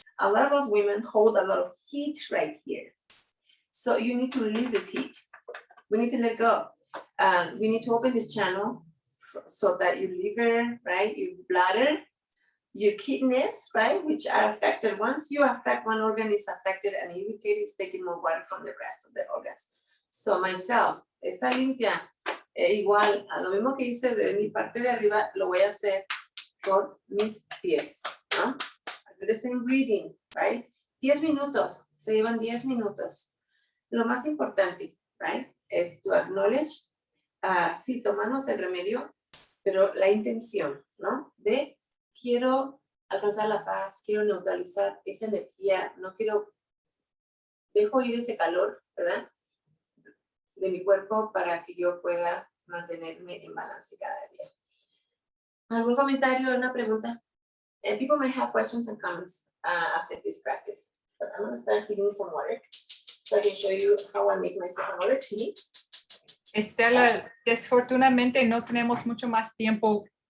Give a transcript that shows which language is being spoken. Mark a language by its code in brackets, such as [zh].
[en] A lot of us women hold a lot of heat right here. So you need to release this heat. We need to let go. We need to open this channel so that your liver, right, your bladder, your kidneys, right, which are affected. Once you affect one organ, is affected and irritated, it's taking more water from the rest of the organs. So myself, [es] esta limpia, igual, a lo mismo que hice de mi parte de arriba, lo voy a hacer por mis pies, ¿no? [en] I do the same breathing, right? [es] 10 minutos, se llevan 10 minutos. Lo más importante, right, es [en] to acknowledge, [es] sí, tomarnos el remedio, pero la intención, ¿no? De quiero alcanzar la paz, quiero neutralizar esa energía, no quiero, dejo ir ese calor, ¿verdad? De mi cuerpo para que yo pueda mantenerme en balance cada día. ¿Algún comentario, una pregunta? [en] People may have questions and comments after this practice, but I'm going to start giving some water so I can show you how I make myself another tea. [es] Estela, desfortunadamente no tenemos mucho más tiempo.